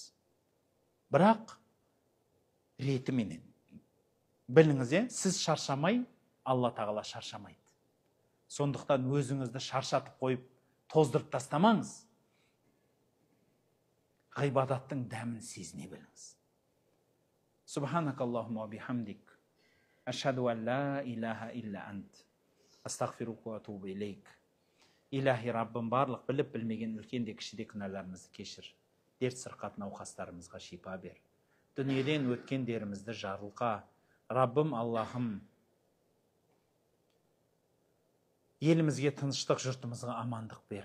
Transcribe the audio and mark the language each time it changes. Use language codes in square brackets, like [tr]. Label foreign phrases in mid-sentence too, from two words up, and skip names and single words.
[kk] Бірақ ретіменен. Біліңіз, сіз шаршамай, Алла тағала шаршамайды. Сондықтан өзіңізді шаршатып қойып, тоздырып тастамаңыз. Ғибадаттың дәмін сезіне біліңіз. [ar] سبحانك اللهم وبحمدك. أشهد أن لا إله إلا أنت. أستغفرك وأتوب إليك. [kk] Илахи Раббым, барлық біліп білмеген үлкенде кішіде күнәларымызды кешір. Дерт сырқат науқастарымызға шипа бер. Дүниеден өткендерімізді жарылқа. Раббым, Аллахым, елімізге тыныштық, жұртымызға амандық бер.